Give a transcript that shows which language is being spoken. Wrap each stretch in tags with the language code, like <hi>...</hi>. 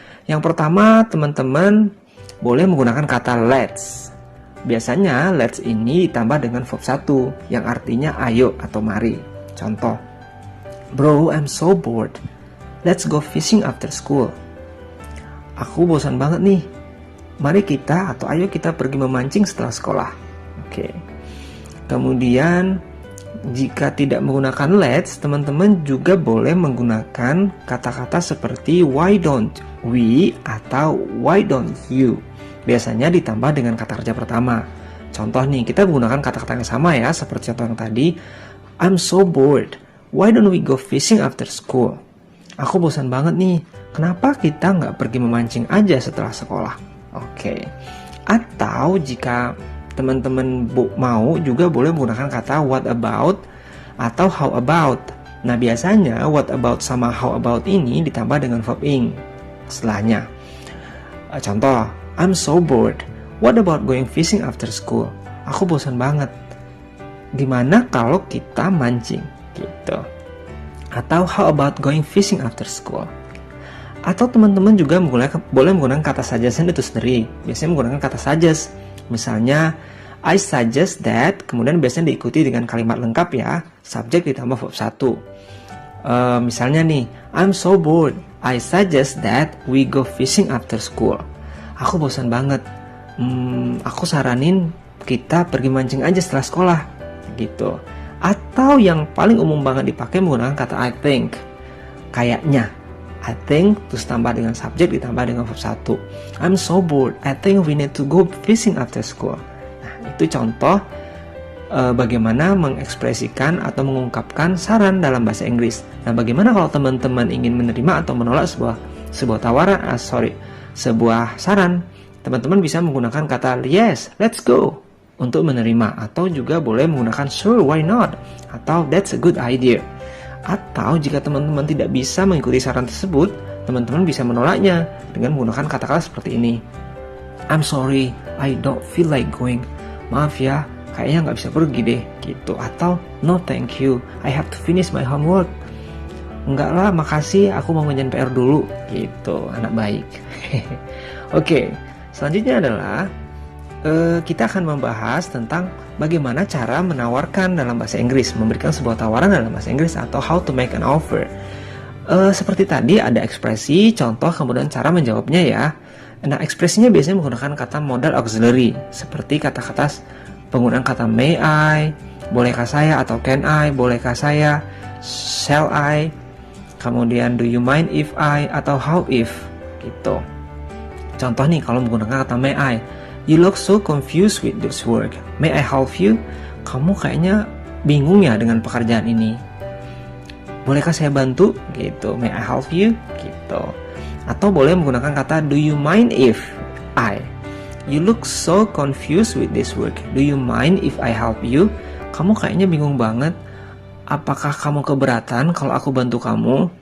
<id>Yang pertama, teman-teman boleh menggunakan kata let's. Biasanya let's ini ditambah dengan verb 1 yang artinya ayo atau mari. Contoh,</id> <en>bro, I'm so bored. Let's go fishing after school.</en> <id>Aku bosan banget nih. Mari kita atau ayo kita pergi memancing setelah sekolah. Oke. Kemudian, jika tidak menggunakan let's, teman-teman juga boleh menggunakan kata-kata seperti</id> <en>why don't we</en> <id>atau</id> <en>why don't you.</en> <id>Biasanya ditambah dengan kata kerja pertama. Contoh nih, kita menggunakan kata-kata yang sama ya, seperti contoh yang tadi.</id> <en>I'm so bored. Why don't we go fishing after school?</en> <id>Aku bosan banget nih. Kenapa kita nggak pergi memancing aja setelah sekolah? Oke. Atau jika teman-teman mau juga boleh menggunakan kata</id> <en>what about</en> <id>atau</id> <en>how about.</en> <id>Nah, biasanya</id> <en>what about</en> <id>sama</id> <en>how about</en> <id>ini ditambah dengan verb ing setelahnya.</id> <en>Contoh, I'm so bored. What about going fishing after school?</en> <id>Aku bosan banget. Gimana kalau kita mancing? Gitu.</id> <en>Atau how about going fishing after school?</en> <id>Atau teman-teman juga boleh menggunakan kata suggestion itu sendiri. Biasanya menggunakan kata suggest. Misalnya,</id> <en>I suggest that,</en> <id>kemudian biasanya diikuti dengan kalimat lengkap ya, subjek ditambah verb 1. Misalnya nih,</id> <en>I'm so bored. I suggest that we go fishing after school.</en> <id>Aku bosan banget. Aku saranin kita pergi mancing aja setelah sekolah. Gitu. Atau yang paling umum banget dipakai menggunakan kata I think. Kayaknya</id> <en>I think</en> <id>terus tambah dengan subjek ditambah dengan verb 1.</id> <en>I'm so bored. I think we need to go fishing after school.</en> <id>Nah, itu contoh bagaimana mengekspresikan atau mengungkapkan saran dalam bahasa Inggris. Nah, bagaimana kalau teman-teman ingin menerima atau menolak sebuah tawaran, sebuah saran? Teman-teman bisa menggunakan kata</id> <en>yes, let's go</en> <id>untuk menerima, atau juga boleh menggunakan</id> <en>sure, why not,</en> <id>atau</id> <en>that's a good idea.</en> <id>Atau jika teman-teman tidak bisa mengikuti saran tersebut, teman-teman bisa menolaknya dengan menggunakan kata-kata seperti ini.</id> <en>I'm sorry, I don't feel like going.</en> <id>Maaf ya, kayaknya nggak bisa pergi deh, gitu.</id> <en>Atau no thank you, I have to finish my homework.</en> <id>Enggak lah, makasih, aku mau ngerjain PR dulu, gitu. Anak baik. Oke, selanjutnya adalah kita akan membahas tentang bagaimana cara menawarkan dalam bahasa Inggris, memberikan sebuah tawaran dalam bahasa Inggris, atau</id> <en>how to make an offer.</en> <id>Seperti tadi ada ekspresi, contoh, kemudian cara menjawabnya ya. Nah, ekspresinya biasanya menggunakan kata modal auxiliary, seperti kata-kata penggunaan kata</id> <en>may I,</en> <id>bolehkah saya, atau</id> <en>can I,</en> <id>bolehkah saya,</id> <en>shall I,</en> <id>kemudian</id> <en>do you mind if I,</en> <id>atau</id> <en>how if,</en> <id>gitu. Contoh nih, kalau menggunakan kata</id> <en>may I, you look so confused with this work. May I help you?</en> <id>Kamu kayaknya bingung ya dengan pekerjaan ini. Bolehkah saya bantu? Gitu.</id> <en>May I help you?</en> <id>Gitu. Atau boleh menggunakan kata</id> <en>do you mind if I? You look so confused with this work. Do you mind if I help you?</en> <id>Kamu kayaknya bingung banget. Apakah kamu keberatan kalau aku bantu kamu?</id>